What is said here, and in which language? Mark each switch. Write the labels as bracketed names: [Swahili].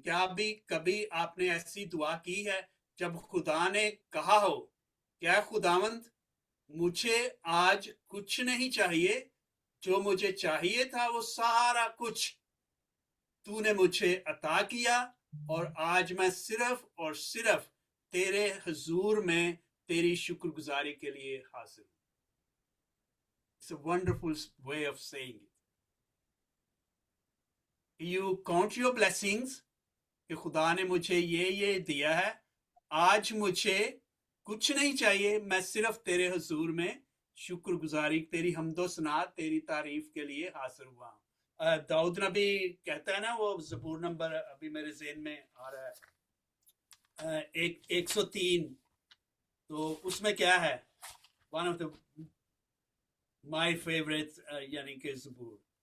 [Urdu] کیا بھی کبھی آپ نے ایسی دعا کی ہے جب خدا نے کہا ہو کیا خداوند مجھے آج کچھ نہیں چاہیے، جو مجھے چاہیے تھا وہ سارا کچھ تو نے مجھے عطا کیا، اور آج میں صرف اور صرف تیرے حضور میں تیری شکر گزاری کے لیے حاضر ہوں. [English] It's a wonderful way of saying it. You count your blessings [Urdu] کہ خدا نے مجھے یہ دیا ہے، آج مجھے کچھ نہیں چاہیے، میں صرف تیرے حضور میں شکر گزاری، تیری حمد و ثنا، تیری تعریف کے لیے حاضر ہوا ہوں. داؤد نبی کہتا ہے نا، وہ زبور نمبر ابھی میرے ذہن میں آ رہا ہے 103، تو اس میں کیا ہے؟ [English] one of the my favourite [Urdu] یعنی کہ زبور،